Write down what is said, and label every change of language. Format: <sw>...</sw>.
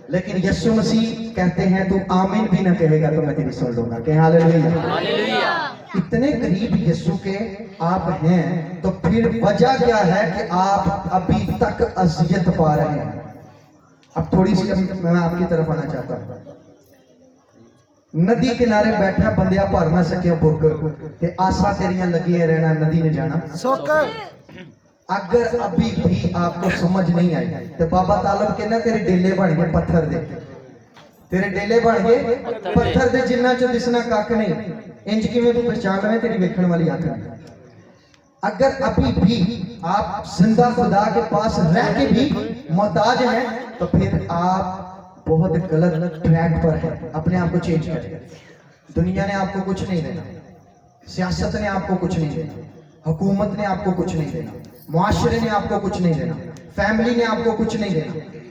<ur>لیکن یسوع مسیح کہتے ہیں تو آمین بھی نہ کہے گا تو میں تیری سن لوں گا. کہ ہاللیلویا. اتنے قریب یسوع کے آپ ہیں تو پھر وجہ کیا ہے کہ آپ ابھی تک اذیت پا رہے ہیں. اب تھوڑی سی میں آپ کی طرف آنا چاہتا ہوں.</ur> <pa>ندی کنارے بیٹھا بندیا بھر نہ سکیا بک تے آسا تیریاں لگیاں رہنا ندی نے جانا سوک.</pa> <ur>اگر ابھی بھی آپ کو سمجھ نہیں آئی تو بابا طالب کہنا</ur> <pa>تیرے ڈیلے بن گئے پتھر دے. تیرے ڈیلے بن گئے پتھر دے جنہ چو دسنا کاک نہیں. انج کی میں تو پہچان رہے تیری ویکھن والی آنکھ نہیں.</pa> <ur>اگر ابھی بھی آپ زندہ خدا کے پاس رہ کے بھی محتاج ہیں تو پھر آپ بہت غلط ٹریک پر ہے. اپنے آپ کو چینج کریں. دنیا نے آپ کو کچھ نہیں دینا، سیاست نے آپ کو کچھ نہیں دینا، حکومت نے آپ کو کچھ نہیں دینا، معاشرے نے آپ کو کچھ نہیں دینا، فیملی نے آپ کو کچھ نہیں دینا.</ur>